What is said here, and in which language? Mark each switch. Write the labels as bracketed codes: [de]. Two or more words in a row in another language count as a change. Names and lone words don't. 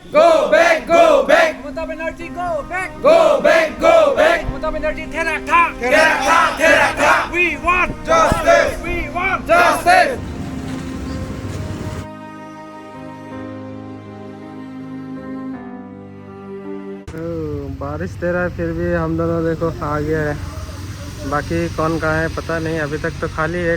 [en] Go back, go back. Mamata Banerjee, go back. Go back, go back. Mamata Banerjee, Therakha. Therakha, Therakha. We want Justice. We want Justice. [hi] बारिश दे रहा है फिर भी हम दोनों देखो आगे है। बाकी कौन कहाँ है पता नहीं, अभी तक तो खाली है।